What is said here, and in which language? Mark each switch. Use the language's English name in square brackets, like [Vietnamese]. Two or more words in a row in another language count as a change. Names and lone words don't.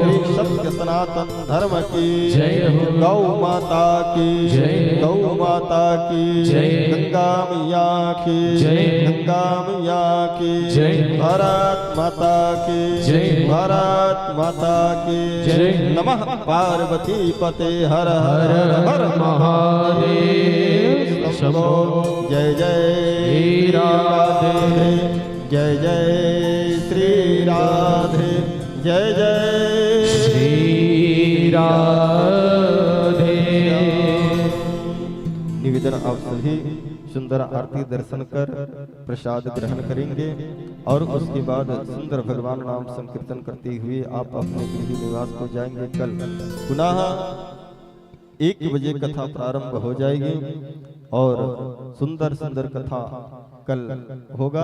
[Hindi] सत्य सनातन धर्म की जय हो गौ माता की जय गौ माता की जय गंगा मैया की जय गंगा मैया की जय भारत माता की जय भारत माता की जय [Sanskrit] नमः पार्वती पते हर हर [Hindi] हर हर हर महादेव शंभो जय जय श्री राधे जय जय श्री राधे जय जय श्री राधे। निवेदन आप सभी सुंदर आरती दर्शन कर प्रसाद ग्रहण करेंगे और उसके बाद सुंदर भगवान नाम संकीर्तन करते हुए आप अपने गृह निवास को जाएंगे। कल पुनः 1 बजे कथा प्रारंभ हो जाएगी और सुंदर सुंदर कथा कल होगा।